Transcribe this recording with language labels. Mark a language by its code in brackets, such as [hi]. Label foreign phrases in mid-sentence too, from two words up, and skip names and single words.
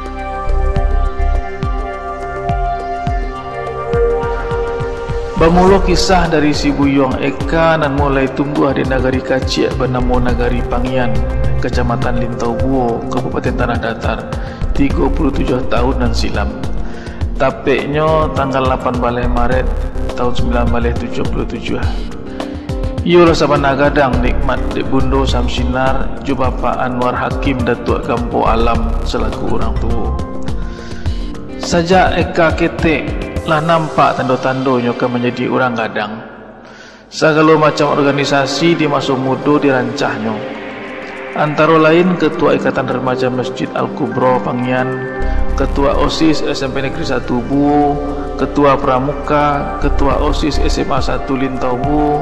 [id] Bermula kisah dari si Buyong Eka dan mulai tumbuh di negari kecil bernama Negari Pangian, Kecamatan Lintau Buo, Kabupaten Tanah Datar, 37 tahun dan silam. [min] Tapeknya tanggal 8 Maret tahun 1977. Ialah sabana gadang nikmat di Bundo Samsinar ju Bapa Anwar Hakim Datuk Gampo Alam selaku orang tua. Sajak Eka ketek lah nampak tanda-tandanya ke menjadi orang gadang. [id] Segala macam organisasi di masa muda dirancahnya. Antara lain Ketua Ikatan Remaja Masjid Al-Kubra Pangian, Ketua OSIS SMP Negeri 1 Buo, Ketua Pramuka, Ketua OSIS SMA 1 Lintau Buo.